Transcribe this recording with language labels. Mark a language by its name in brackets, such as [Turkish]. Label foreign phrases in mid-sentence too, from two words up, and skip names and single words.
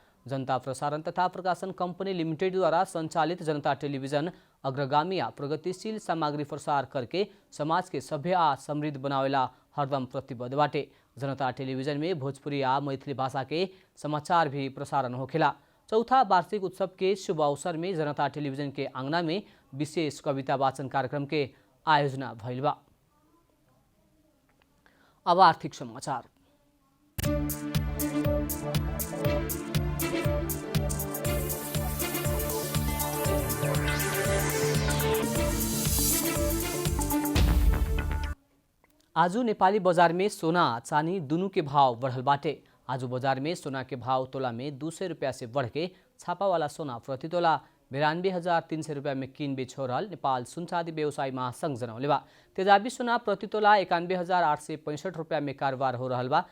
[Bhojpuri] जनता प्रसारण तथा प्रकाशन कंपनी लिमिटेड द्वारा संचालित जनता टेलीविजन अग्रगामी आ प्रगतिशील सामग्री प्रसार करके समाज के सभ्य आ समृद्ध बनावेला हरदम प्रतिबद्ध बाटे। जनता टेलीविजन में भोजपुरी आ मैथिली भाषा के समाचार भी प्रसारण होखेला। चौथा वार्षिक उत्सव के शुभ अवसर में जनता टेलीविजन के आंगना में विशेष कविता वाचन कार्यक्रम के आयोजना भइल बा। अब आर्थिक समाचार। आज नेपाली बजार में सोना चानी दुनू के भाव बढ़ल बाटे। आज बाजार में सोना के भाव तोला में 200 रुपया से बढ़ के छापा वाला सोना प्रति तोला 92,300 रुपैयाँ में किन बेच हो रहल नेपाल सुनचाँदी व्यवसायी महासंघ जनौले बा। तेजाबी सोना प्रति तोला 91,865 रुपैयाँ में कारोबार हो रहल बा।